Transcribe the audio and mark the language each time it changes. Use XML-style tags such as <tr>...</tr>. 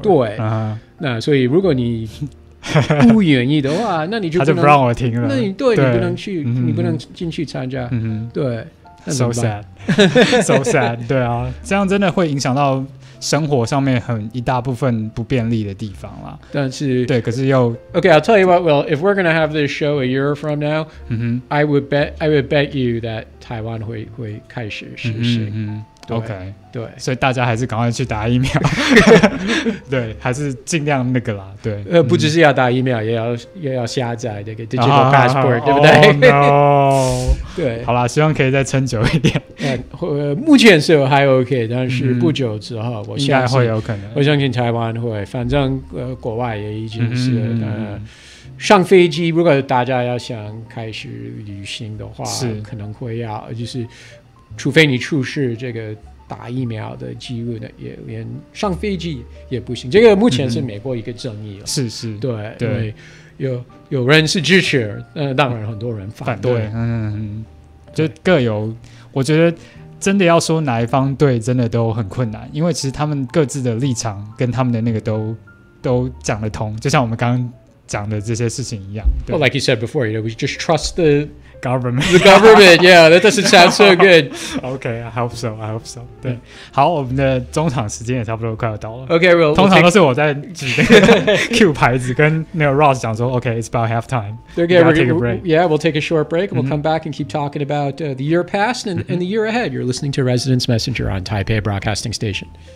<zh>對，那所以如果你不願意的話，那你就他就不讓我聽了。那你不能去，你不能進去參加。對，</zh> <en>so sad， so sad。</en> <zh>對啊，這樣真的會影響到生活上面很一大部分不便利的地方啦。但是對，可是又</zh> <en>Okay, I'll tell you what. Well, if we're gonna have this show a year from now, I would bet you that</en> <zh>台灣會開始實行。</zh> <en>OK，</en> <zh>对，所以大家还是赶快去打疫苗，对，还是尽量那个啦，对，不只是要打疫苗，也要下载这个 digital passport，对不对</zh> <en>？No，</en> <zh>对，好啦，希望可以再撑久一点。目前是还 OK， 但是不久之后，我应该会有可能。我相信台湾会，反正国外也已经是上飞机，如果大家要想开始旅行的话，可能会要就是。除非你出示这个打疫苗的记录呢，也连上飞机也不行。这个目前是美国一个争议了。是，对，因为有人是支持，当然很多人反对。就各有，我觉得真的要说哪一方对，真的都很困难，因为其实他们各自的立场跟他们的那个都讲得通，就像我们刚刚讲的这些事情一样。</zh> <en>Well, like you said before, we just trust the government. The government, yeah, that doesn't sound so good. Okay, I hope so.</en> <zh>对，好，我们的中场时间也差不多快要到了。</zh> <en>Okay, well,</en> <zh>通常都是我在举那个 Q 牌子，跟那个 Ross 讲说 ，</zh> <en>Okay, it's about half time. Okay, we'll take a break. Yeah, we'll take a short break, and we'll come back and keep talking about the year past and the year ahead. You're listening to Residence Messenger on Taipei Broadcasting Station.</en>